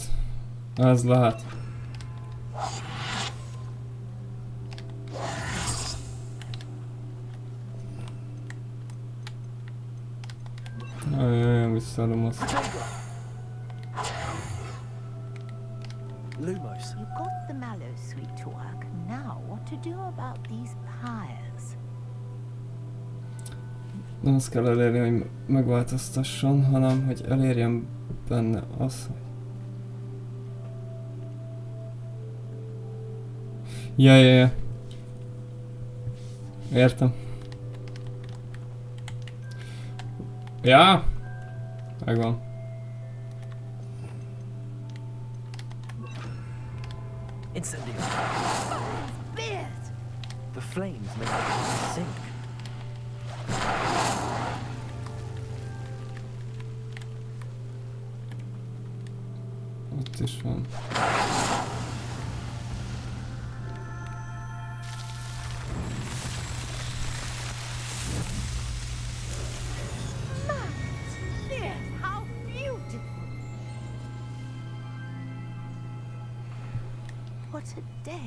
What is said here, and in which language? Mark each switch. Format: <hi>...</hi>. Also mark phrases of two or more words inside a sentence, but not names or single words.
<hu>Ez lehet. Ajajaj, visszaadom azt. Lumos.</hu> <en>You got the mallow sweet to work. Now, what to do about these pyres?</en> <hu>Nem azt kell elérni, hogy megváltoztasson, hanem hogy elérjem benne az, hogy... Ja. Értem. Ja? Megvan. Incendio.</hu> <en>The flames make it sink.</en> <hu>Ott is van.</hu> <en>How beautiful! What a day!</en>